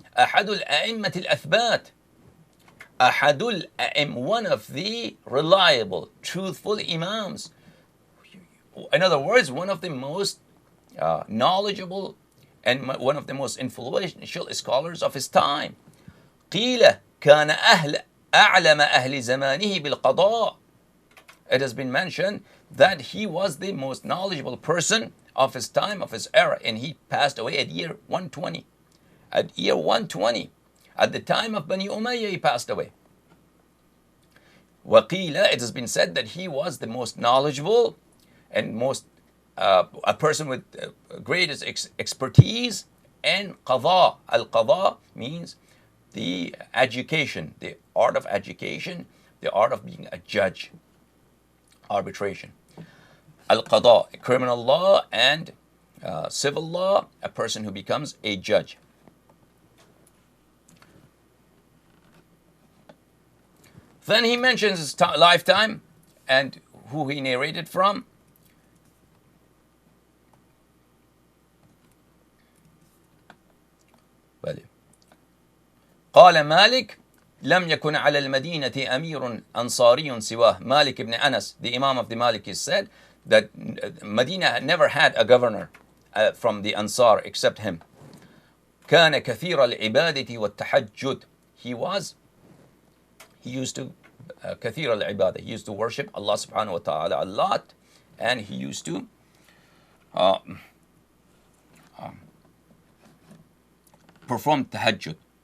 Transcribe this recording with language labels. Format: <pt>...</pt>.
<ar>أحد الأئمة الأثبات. أحد الأئمة,</ar> <en>one of the reliable, truthful imams. In other words, one of the most knowledgeable and one of the most influential scholars of his time.</en> <ar>قيل كان أعلم أهل زمانه بالقضاء.</ar> <en>It has been mentioned that he was the most knowledgeable person of his time, of his era, and he passed away at year 120. At year 120, at the time of Bani Umayyah, he passed away.</en> <ar>وقيل,</ar> <en>it has been said that he was the most knowledgeable and most a person with greatest expertise in qada. Al-qada means the education, the art of education, the art of being a judge, arbitration. Al-qada, criminal law and civil law, a person who becomes a judge. Then he mentions his lifetime and who he narrated from.</en> <ar>قال مالك لم يكن على المدينة أمير أنصاري سواه.</ar> <en>Malik ibn Anas, the Imam of the Malikis, said that Medina never had a governor from the Ansar except him.</en> <ar>كان كثير العبادة والتحجد.</ar> <en>He used to</en> <ar>كثير العبادة.</ar> <en>He used to worship Allah subhanahu wa ta'ala a lot, and he used to perform tahajjud.</en>